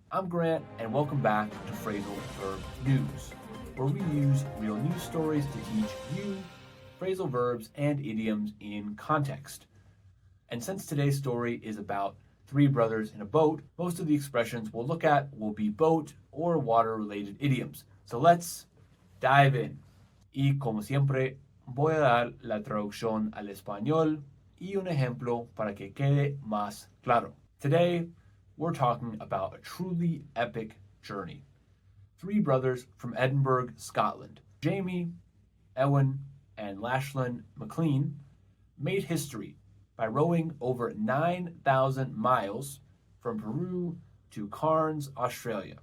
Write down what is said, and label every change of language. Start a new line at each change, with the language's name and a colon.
English: I'm Grant, and welcome back to Phrasal Verb News, where we use real news stories to teach you phrasal verbs and idioms in context. And since today's story is about three brothers in a boat, most of the expressions we'll look at will be boat or water-related idioms. So let's dive in.
Spanish: Y como siempre, voy a dar la traducción al español y un ejemplo para que quede más claro.
English: Today, we're talking about a truly epic journey. Three brothers from Edinburgh, Scotland, Jamie, Ewan, and Lachlan McLean, made history by rowing over 9,000 miles from Peru to Cairns, Australia.